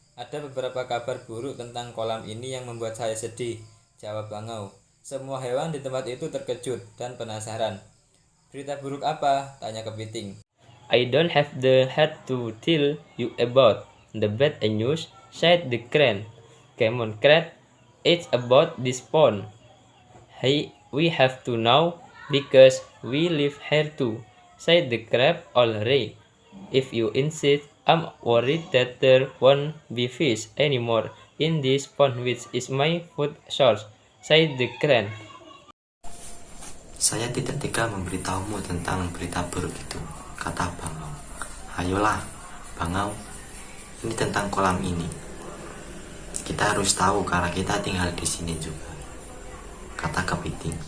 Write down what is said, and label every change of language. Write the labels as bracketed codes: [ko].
[id] Ada beberapa kabar buruk tentang kolam ini yang membuat saya sedih, jawab bangau. Semua hewan di tempat itu terkejut dan penasaran. Berita buruk apa? Tanya kepiting. [en] I don't have the heart to tell you about the bad news, said the crane. Come on, crane, it's about this pond. Hey, we have to know because we live here too, said the crab. All right, if you insist, I'm worried that there won't be fish anymore in this pond which is my food source, said the crane. [id] Saya tidak tega memberitahumu tentang berita buruk itu, kata bangau. Ayolah, bangau, ini tentang kolam ini. Kita harus tahu karena kita tinggal di sini juga, kata kepiting.